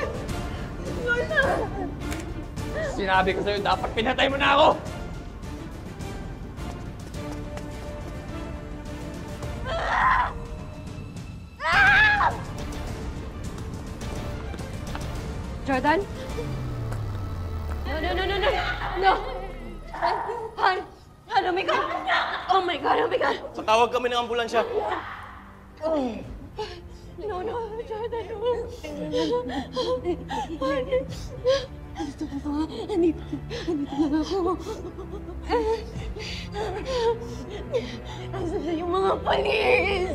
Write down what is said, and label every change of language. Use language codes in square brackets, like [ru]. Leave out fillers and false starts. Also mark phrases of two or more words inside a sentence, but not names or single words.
[tl] Jordan! Sinabi ko sa'yo, dapat pinatay mo na ako! Jordan? [en] No, no, no, no, no! No! Han! Han, oh my God! Oh my God, oh my God! [tl] Patawag kami ng ambulansya. [en] No, no, Jordan, no! [tl] Andito lang ako. Nasaan na yung mga polis?